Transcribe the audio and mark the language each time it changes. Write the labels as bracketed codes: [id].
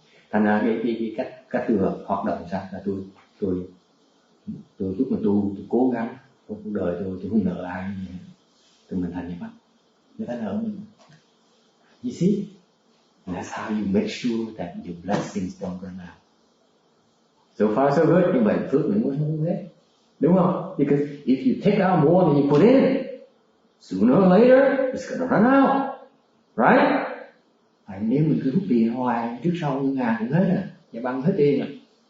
[vi] Thành ra cái cách tôi hoạt động sao là tôi lúc mà tôi cố gắng trong cuộc đời tôi không nợ ai, tôi mình thành như vậy, người ta nợ mình. [en] You see, and that's how you make sure that your blessings don't run out. So far so good, [vi] nhưng mà phước mình không hết, đúng không? [en] Because if you take out more than you put in, sooner or later it's gonna run out, right? [vi] Nếu mình cứ rút tiền hoài, trước sau ngân hàng cũng hết rồi, và băng hết tiền rồi.